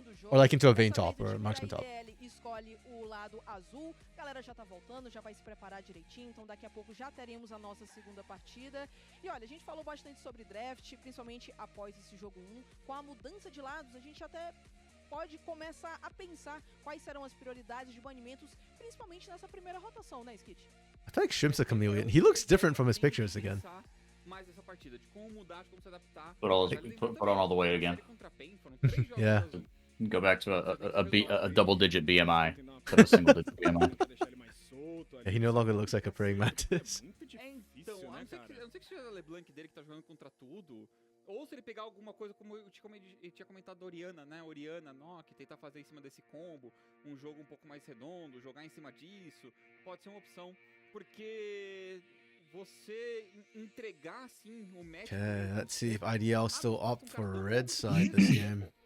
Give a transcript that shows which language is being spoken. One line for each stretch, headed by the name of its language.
English: Or like into a Vayne top or a marksman top.
Portuguese: Escolhe o lado azul. Galera já tá voltando, já vai se preparar direitinho, então daqui a pouco já teremos a nossa segunda partida. E olha, a gente falou bastante sobre draft, principalmente após esse jogo 1. Com a mudança de lados, a gente até pode começar a pensar quais serão as prioridades de banimentos, principalmente nessa primeira rotação, né, Skit?
English: I feel like Shrimp's a chameleon. He looks different from his pictures again.
Portuguese: Mais essa partida, de como mudar, de como se adaptar.
English: Put on all the weight again. Yeah. Go back to a double-digit BMI instead of a single-digit BMI. Yeah, he no longer looks like a praying mantis.
Portuguese: Então, eu não sei se é a LeBlanc dele que tá jogando contra tudo, ou se ele pegar alguma coisa como eu tinha comentado da Oriana, né? Oriana, Nock, tentar fazer em cima desse combo, um jogo um pouco mais redondo, jogar em cima disso, pode ser uma opção, porque você entregar assim o match.
English: Okay, let's see if IDL still opt for red side this game.